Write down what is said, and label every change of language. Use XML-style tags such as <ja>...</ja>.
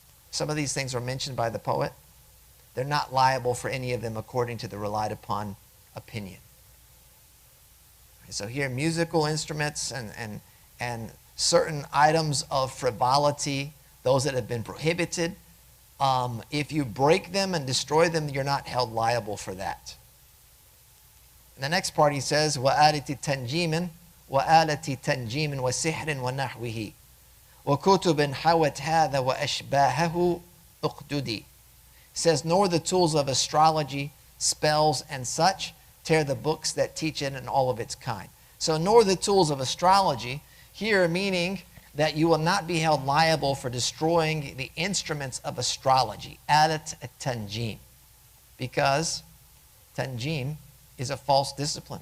<en>Some of these things are mentioned by the poet. They're not liable for any of them according to the relied upon opinion. So here, musical instruments and certain items of frivolity, those that have been prohibited, if you break them and destroy them, you're not held liable for that. And the next part he says,</en> <ar>وَآلَةِ تَنْجِيمٍ وَآلَةِ تَنْجِيمٍ وَسِحْرٍ وَنَحْوِهِ وَكُتُبٍ حَوَتْ هَذَا وَأَشْبَاهَهُ أُقْدُدِي.</ar> <en>Says, nor the tools of astrology, spells, and such tear the books that teach it and all of its kind. So nor the tools of astrology, here meaning that you will not be held liable for destroying the instruments of astrology, alat tanjim, because tanjim is a false discipline.</en>